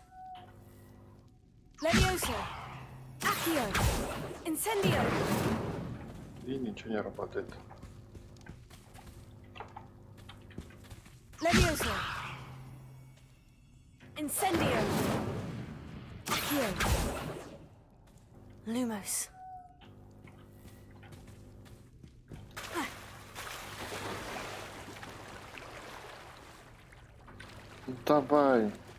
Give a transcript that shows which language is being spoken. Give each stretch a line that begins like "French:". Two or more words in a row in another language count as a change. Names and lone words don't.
Russian: Levioso. Accio. Incendio. И ничего не работает. Levioso. Incendio. Accio. Lumos. Давай.